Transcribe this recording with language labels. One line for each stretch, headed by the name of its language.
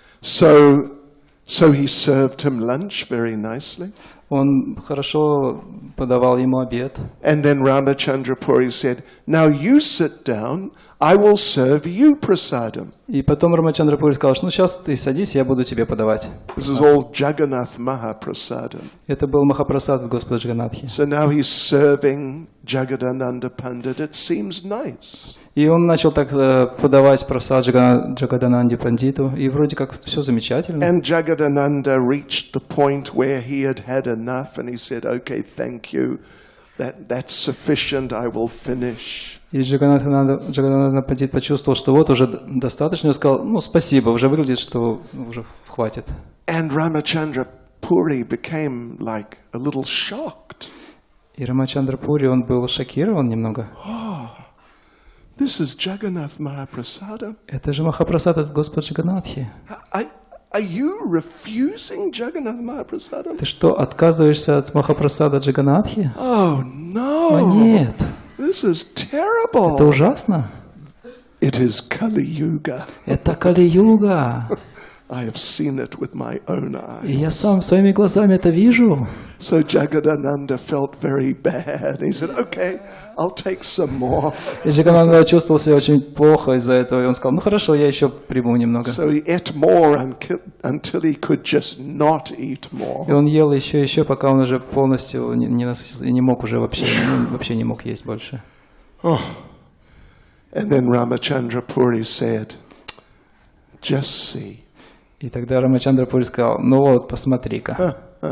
English: So he served him lunch very nicely.
Russian: Он хорошо подавал ему обед.
English: And then Ramachandra Puri said, "Now you sit down, I will serve you prasadam."
Russian: И потом Рамачандра Пури сказал, что ну сейчас ты садись, я буду тебе подавать.
English: This is all Jagannath Mahaprasadam.
Russian: Это был Махапрасад от Господа Джаганнатхи.
English: So now he's serving Jagadananda Pandit. It seems nice.
Russian: И он начал так подавать прасад Джагадананде Пандиту, и вроде как все замечательно.
English: And Jagadananda reached the point where he had enough, and he said, "Okay, thank you. That's sufficient. I will finish."
Russian: И Джагадананда Пандит почувствовал, что вот уже достаточно, и сказал, ну спасибо, уже выглядит, что уже хватит.
English: And Ramachandra Puri became like a little shocked.
Russian: И Рамачандра Пури, он был шокирован немного.
English: This is Jagannath Mahaprasadam.
Russian: Это же Махапрасад от Господа Джаганнатхи.
English: Are you refusing Jagannath Mahaprasadam?
Russian: Ты что, отказываешься от Махапрасада Джаганнатхи?
English: Oh no!
Russian: О, нет.
English: This is terrible.
Russian: Это ужасно.
English: It is Kali Yuga.
Russian: Это Кали-юга.
English: I have seen it with my own eyes.
Russian: И я сам своими глазами это вижу.
English: So Jagadananda felt very bad. He said, okay, I'll take some more.
Russian: И Джагананда чувствовал себя очень плохо из-за этого, и он сказал, ну хорошо, я еще приму немного.
English: So he ate more until he could just not eat more.
Russian: И он ел еще, пока он уже полностью не насытился, и не мог уже вообще не мог есть больше.
English: Oh. And then Ramachandra Puri said, just see.
Russian: И тогда Рамачандра Пури сказал, ну вот, посмотри-ка.